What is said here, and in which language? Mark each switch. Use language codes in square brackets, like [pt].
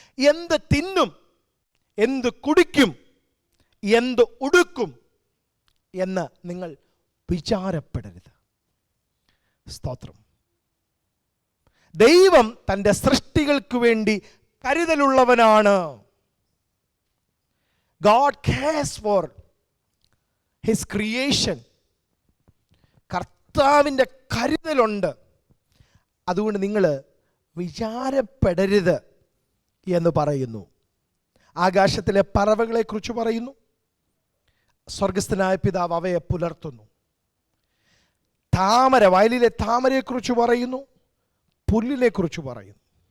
[ml] എന്ത് തിന്നും, എന്ത് കുടിക്കും, എന്ത് ഉടുക്കും എന്ന് നിങ്ങൾ വിചാരപ്പെടരുത്. സ്തോത്രം. ദൈവം തൻ്റെ സൃഷ്ടികൾക്ക് വേണ്ടി കരുതലുള്ളവനാണ്. [en] God cares for his creation. [ml] കർത്താവിൻ്റെ കരുതലുണ്ട്. അതുകൊണ്ട് നിങ്ങൾ വിചാരപ്പെടരുത് എന്ന് പറയുന്നു. ആകാശത്തിലെ പറവകളെക്കുറിച്ച് പറയുന്നു. സ്വർഗസ്ഥനായ പിതാവ് അവയെ പുലർത്തുന്നു. താമര, വയലിലെ താമരയെക്കുറിച്ച് പറയുന്നു, പുല്ലിനെക്കുറിച്ച് പറയുന്നു.